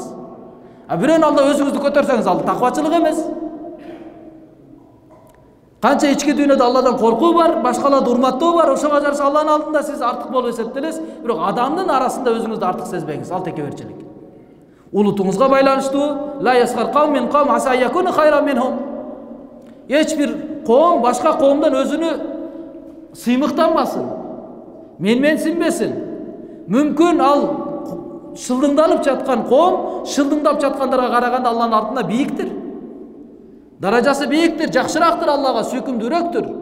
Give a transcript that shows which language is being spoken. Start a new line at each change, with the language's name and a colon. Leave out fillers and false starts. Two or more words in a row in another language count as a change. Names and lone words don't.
Kyrgyz: Бирөөнүн алдында өзүңүздү көтөрсөңүз, ал таквачылык эмес. Канча ички дүйнөдө Алладан коркуу бар, башкаларды урматтоо бар, ошого жараша Алланын алдында сиз артык болуп эсептелесиз, бирок адамдын арасында өзүңүздү артык сезбеңиз, ал текеберчилик. Улутуңузга байланыштуу,
Arabic: لا يسخر قوم من قوم عسى يكونوا خيرا منهم.
Kyrgyz: Эч бир коом башка коомдон өзүнү сыймыктанбасын, менсинбесин. Мүмкүн ал шылдыңдалып жаткан коом шылдыңдап жаткандарга караганда Алланын алдында бийиктир. Даражасы бийиктир, жакшырактыр, Аллага сүйкүмдүүрөөктүр.